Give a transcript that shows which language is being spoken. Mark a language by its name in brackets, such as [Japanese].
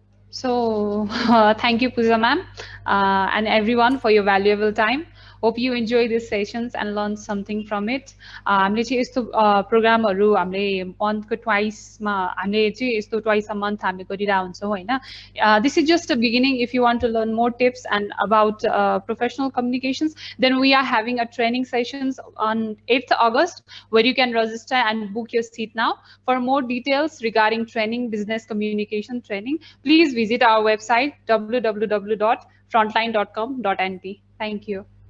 [English] So thank you Pooja ma'am and everyone for your valuable time. Hope you enjoy these sessions and learn something from it. [Nepali] हामीले चाहिँ यस्तो प्रोग्रामहरु हामीले मन्थको ट्वाइसमा हामीले चाहिँ यस्तो [English] twice a month [Nepali] हामीले गरिरा हुन्छौं हैन. [English] This is just a beginning. If you want to learn more tips and about professional communications, then we are having a training sessions on 8th August where you can register and book your seat now. For more details regarding training, business communication training, please visit our website www.frontline.com.nt. Thank you.